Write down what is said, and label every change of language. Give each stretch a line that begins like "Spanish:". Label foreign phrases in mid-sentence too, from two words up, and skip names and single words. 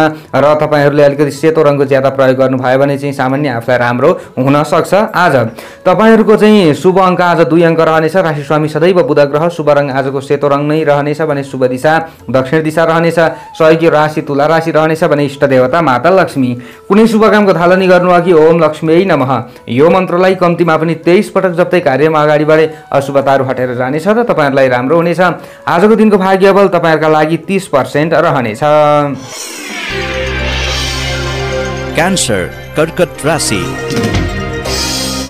Nepali: र तपाईहरुले अलिकति सेतो रङको ज्यादा प्रयोग गर्नुभयो भने चाहिँ सामान्य आफूलाई राम्रो हुन सक्छ। आज तपाईहरुको चाहिँ शुभ अङ्क आज 2 अङ्क रहनेछ। राशि स्वामी सदैव बुध ग्रह। शुभ रङ आजको सेतो रङ नै रहनेछ भने शुभ दिशा दक्षिण दिशा रहनेछ। सहयोगी राशि तुला राशि रहनेछ भने इष्ट देवता माता लक्ष्मी। कुनै शुभ कामको थालनी गर्नु अघि
Sanskrit: ओम लक्ष्मीयै नमः
Nepali: यो मन्त्रलाई कम्तीमा पनि 23 पटक जप्दै कार्यमा अगाडि बढे अशुभताहरू हटेर जानेछ र तपाईहरुलाई राम्रो हुनेछ। आजको दिनको भाग्य बल तपाईहरुका लागि 30% रहनेछ। क्यान्सर कर्कट राशि।